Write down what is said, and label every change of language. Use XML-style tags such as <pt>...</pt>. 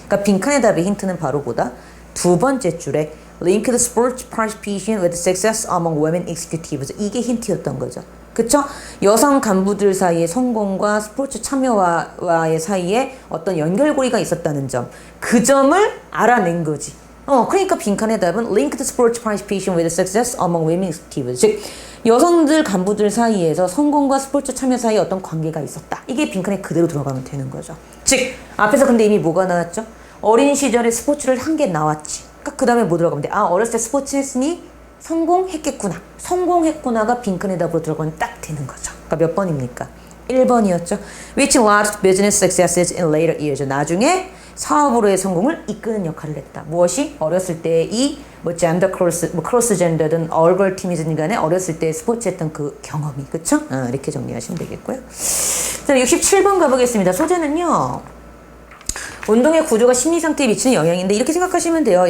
<ko>그러니까 빈칸의 답의 힌트는 바로 보다 두 번째 줄에</ko> <en>Link the sports participation with success among women executives.</en> <ko>이게 힌트였던 거죠. 그쵸? 여성 간부들 사이의 성공과 스포츠 참여와의 사이에 어떤 연결고리가 있었다는 점. 그 점을 알아낸 거지. 그러니까 빈칸의 답은</ko> <en>Link the sports participation with success among women executives.</en> <ko>즉, 여성들 간부들 사이에서 성공과 스포츠 참여 사이에 어떤 관계가 있었다. 이게 빈칸에 그대로 들어가면 되는 거죠. 즉, 앞에서 근데 이미 뭐가 나왔죠? 어린 시절에 스포츠를 한 게 나왔지. 그러니까 그 다음에 뭐 들어가면 돼? 아, 어렸을 때 스포츠 했으니 성공했겠구나. 성공했구나가 빈칸의 답으로 들어가면 딱 되는 거죠. 그러니까 몇 번입니까? 1번이었죠.</ko> <en>Which led to business successes in later years.</en> <ko>나중에 사업으로의 성공을 이끄는 역할을 했다. 무엇이? 어렸을 때 이 뭐 젠더 크로스, 뭐 크로스 젠더든 얼걸 팀이든 간에 어렸을 때 스포츠 했던 그 경험이. 그쵸? 이렇게 정리하시면 되겠고요. 자, 67번 가보겠습니다. 소재는요, 운동의 구조가 심리 상태에 미치는 영향인데, 이렇게 생각하시면 돼요.</ko>